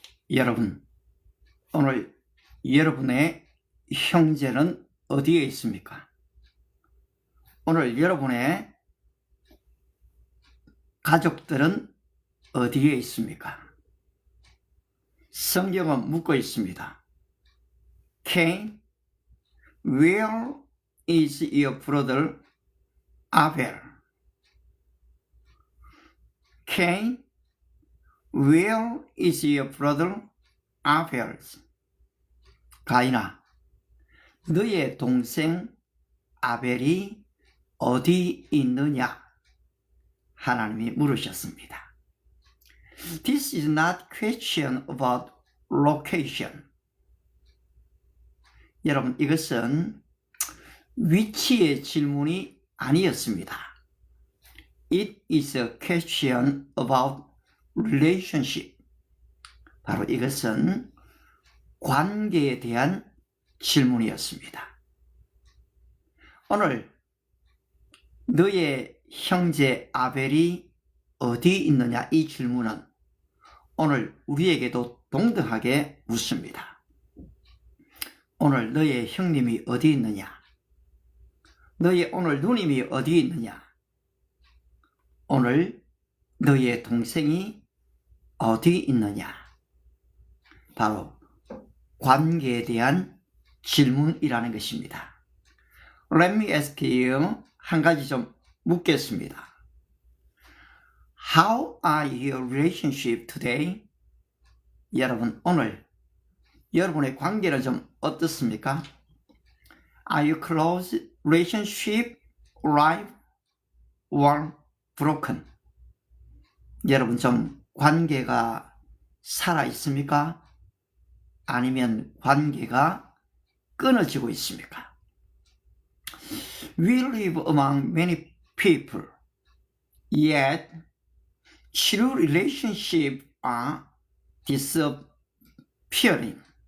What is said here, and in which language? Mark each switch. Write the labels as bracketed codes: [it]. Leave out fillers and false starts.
[ko] 여러분, 오늘 여러분의 형제는 어디에 있습니까? 오늘 여러분의 가족들은 어디에 있습니까? 성경은 묻고 있습니다. [en] Cain, where is your brother Abel? Cain, where is your brother Abel? [ko] 가인아, 너의 동생 아벨이 어디 있느냐? 하나님이 물으셨습니다. [en] This is not question about location. [ko] 여러분, 이것은 위치의 질문이 아니었습니다. [en] It is a question about relationship. [ko] 바로 이것은 관계에 대한 질문이었습니다. 오늘 너의 형제 아벨이 어디 있느냐 이 질문은 오늘 우리에게도 동등하게 묻습니다. 오늘 너의 형님이 어디 있느냐? 너의 오늘 누님이 어디 있느냐? 오늘 너의 동생이 어디 있느냐? 바로 관계에 대한 질문이라는 것입니다. [en] Let me ask you [ko] 한 가지 좀 묻겠습니다. [en] How are your relationship today? [ko] 여러분, 오늘 여러분의 관계는 좀 어떻습니까? [en] Are you close relationship, alive, or broken? [ko] 여러분 좀 관계가 살아 있습니까? 아니면 관계가 끊어지고 있습니까? [en] We live among many people, yet true relationships are disappearing.